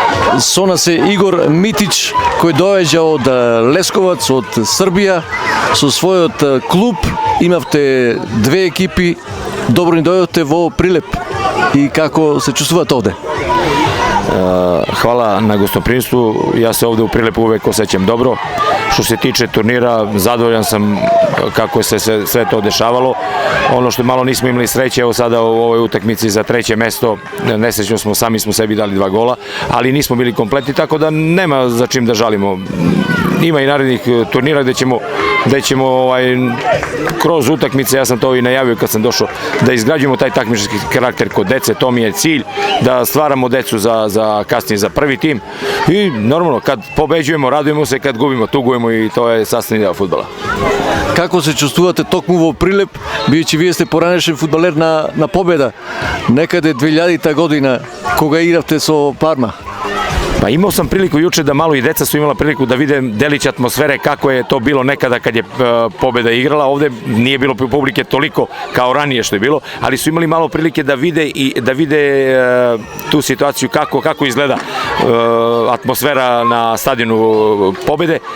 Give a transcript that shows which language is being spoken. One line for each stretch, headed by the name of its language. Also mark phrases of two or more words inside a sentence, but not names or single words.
Macedonian: Со нас е Игор Митич, кој доаѓа од Лесковац, од Србија, со својот клуб. Имавте две екипи, добро ни дојдовте во Прилеп. И како се чувствувате овде?
Serbian: Hvala na gostoprimstvu, ja se ovde u Prilepu uvek osjećam dobro. Što se tiče turnira, zadovoljan sam kako se sve to dešavalo. Ono što malo nismo imali sreće, evo sada u ovoj utakmici za treće mesto, nesrećno smo, sami smo sebi dali 2 gola, ali nismo bili kompletni, tako da nema za čim da žalimo. Ima i narednih turnira gde ćemo kroz utakmice, ja sam to i najavio kad sam došao, da izgrađujemo taj takmičarski karakter kod dece, to mi je cilj, da stvaramo decu za kasnije za prvi tim i normalno kad pobeđujemo, radujemo se, kad gubimo, tugujemo i to je sastavni deo fudbala.
Macedonian: Како се чувствувате токму во Прилеп, бидејќи вие сте поранешен фудбалер на победа некаде 2000 година кога игравте со Парма?
Serbian: Pa imao sam priliku juče da malo i deca su imala priliku da vide delić atmosfere kako je to bilo nekada kad je pobeda igrala. Ovde nije bilo publike toliko kao ranije što je bilo, ali su imali malo prilike da vide tu situaciju kako izgleda atmosfera na stadionu pobede.